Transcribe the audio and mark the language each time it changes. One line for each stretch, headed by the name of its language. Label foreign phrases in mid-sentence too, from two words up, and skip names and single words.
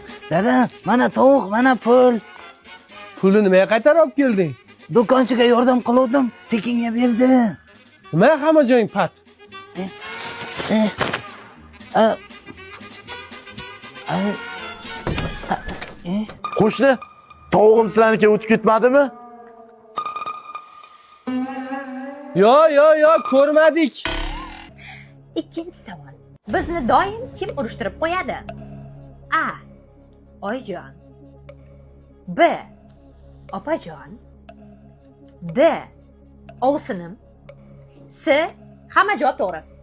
Uzbek: Dada, mana tovuq, mana pul. Pulni nimaga qaytarib olib kelding? Do'konchiga yordam qiluvdim, tekinga berdi. Nima hamma joying pat? E, e, a, a, e. Qo'shni, tovug'im sizlarnikiga o'tib ketmadimi? Yo, yo, yo, ko'rmadik. Ikkinchi savol. Bizni doim kim urushtirib qo'yadi? A. Oyjon. B. Opajon. D. Ovsinim. S. Hamma javob to'g'ri.